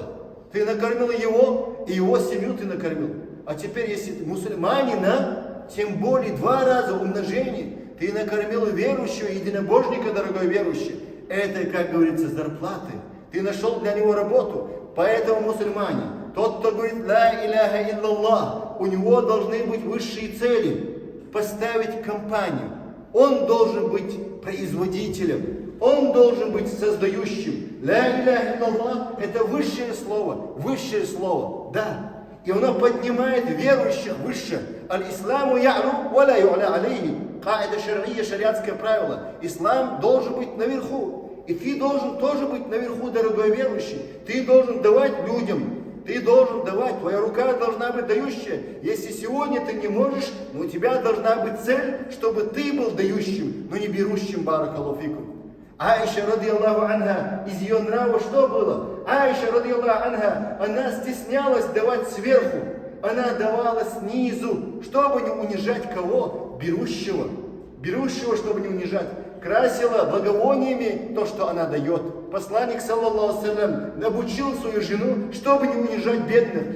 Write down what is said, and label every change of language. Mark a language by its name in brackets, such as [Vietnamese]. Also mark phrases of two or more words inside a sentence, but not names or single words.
[Russian] Ты накормил его, и его семью ты накормил. А теперь, если мусульманина, тем более 2 раза умножение, ты накормил верующего, единобожника, дорогой верующий. Это, как говорится, зарплаты. Ты нашел для него работу. Поэтому мусульмане, тот, кто говорит [Arabic] «لا إله إلا الله», [Russian] у него должны быть высшие цели. Поставить компанию. Он должен быть производителем. Он должен быть создающим. [Arabic] «لا إله إلا الله» – [Russian] это высшее слово, да. И оно поднимает верующих выше. [Arabic] الإسلام يعلو ولا يعلى عليه. قاعدة شرعية, [Russian] шариатское правило. Ислам должен быть наверху. И ты должен тоже быть наверху, дорогой верующий. Ты должен давать людям. Ты должен давать. Твоя рука должна быть дающая. Если сегодня ты не можешь, но у тебя должна быть цель, чтобы ты был дающим, но не берущим. [Arabic] بارك الله فيكم. [Russian] Аиша, [Arabic] رضي الله عنها, [Russian] из ее нрава что было? Аиша, [Arabic] رضي الله عنها, [Russian] она стеснялась давать сверху. Она давала снизу, чтобы не унижать кого? Берущего. Берущего, чтобы не унижать. Красила благовониями то, что она дает. Посланник, [Arabic] صلى الله عليه, [Russian] обучил свою жену, чтобы не унижать бедных.